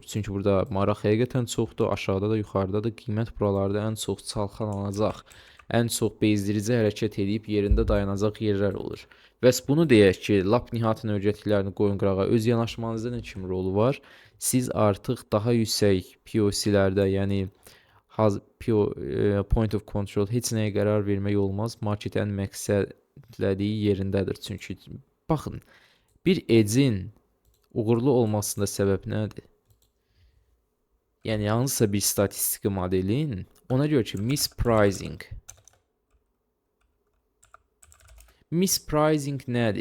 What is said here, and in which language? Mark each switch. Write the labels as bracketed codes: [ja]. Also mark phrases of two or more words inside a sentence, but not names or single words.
[az] Çünki burada maraq həqiqətən çoxdur, aşağıda da, yuxarıda da qiymət buralarda ən çox çalxalanacaq, ən çox bezdirici hərəkət edib yerində dayanacaq yerlər olur. Bəs bunu deyək ki, lap nihayət öyrətdiklərini qoyun qırağa, öz yanaşmanızda nə kimi rolu var? Siz artıq daha yüksək POC-lərdə, yəni [en] point of control [az] heç nəyə qərar vermək olmaz. Market ən məqsədlədiyi yerindədir. Çünki baxın, bir edgin uğurlu olmasında səbəb nədir? Yəni hansısa bir statistiki modelin ona görə ki, mispricing nədir?